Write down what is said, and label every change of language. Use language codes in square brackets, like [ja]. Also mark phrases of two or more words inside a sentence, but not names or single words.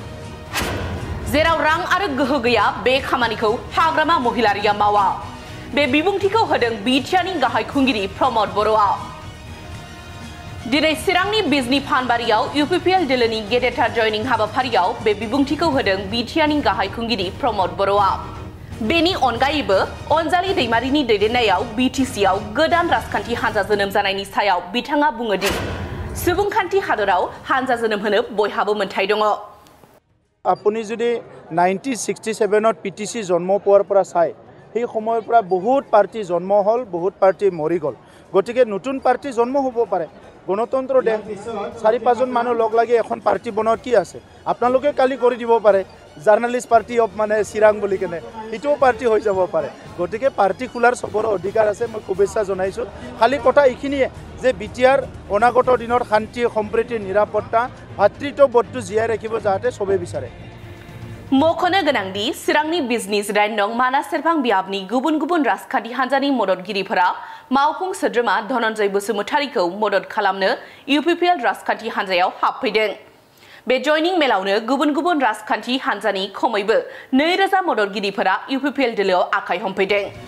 [brx] जेराव रां आरो गोहो गैया बे खामानिखौ हाग्रामा महिलारिया मावा बे बिबुंथिखौ होदों बिटिआरनि गाहाय खुंगिरि प्रमद बर'आ दिनै चिरांनि बिजनी फानबारियाव यूपीपीएल दोलोनि गेदेरथार जयनिं हाबाफारियाव बे बिबुंथिखौ होदों बिटिआरनि गाहाय खुंगिरि प्रमद बर'आ बेनि अनगायैबो अनजालि दैमारिनि दैदेननायाव बीटीसीआव गोदान राजखान्थि हान्जा जोनोम जानायनि सायाव बिथाङा बुङो दि सुबुंखान्थि हादराव हान्जा जोनोम होनो बयहाबो मोन्थाय दङ [as] আপুনি যদি 1967 পিটিসি জন্ম পোৱাৰ পৰা চাই সেই সময়ৰ পৰা বহুত পাৰ্টি জন্ম হল বহুত পাৰ্টি মৰি গল গটিকে নতুন পাৰ্টি জন্ম হ'ব পাৰে গণতন্ত্ৰ দেশ 4-5 জন মানুহ লগ লাগি এখন পাৰ্টি বনোৱাৰ কি আছে আপোনালোকে কালি কৰি দিব পাৰে জাৰ্নালিষ্ট পাৰ্টি অফ মানে চিৰাং বুলি কেনে ইটো পাৰ্টি হৈ যাব পাৰে গটিকে পাৰ্টি খোলাৰ সবৰ অধিকাৰ আছে মই শুভেচ্ছা জনাইছো খালি কথা এইখিনিয়ে যে বিটিআৰ অনাগত দিনৰ শান্তি সম্প্ৰীতি নিৰাপত্তা ভাতৃত্ববোধটো জীয়াই ৰাখিব যাতে সবে বিচাৰে [brx] मख'नो गोनांदि चिरांनि बिजनी जिदाइन नं मानास सेरफां बियाबनि गुबुन गुबुन राजखान्थि हान्जानि मददगिरिफोरा मावफुं सोद्रोमा धनन्जय बसुमतारीखौ मदद खालामनो यूपीपीएल राजखान्थि हान्जायाव हाबफैदों बे जयनिं मेलावनो गुबुन गुबुन राजखान्थि हान्जानि खमैबो 2000 मददगिरिफोरा यूपीपीएल दोलोआव आखाइ हमफैदों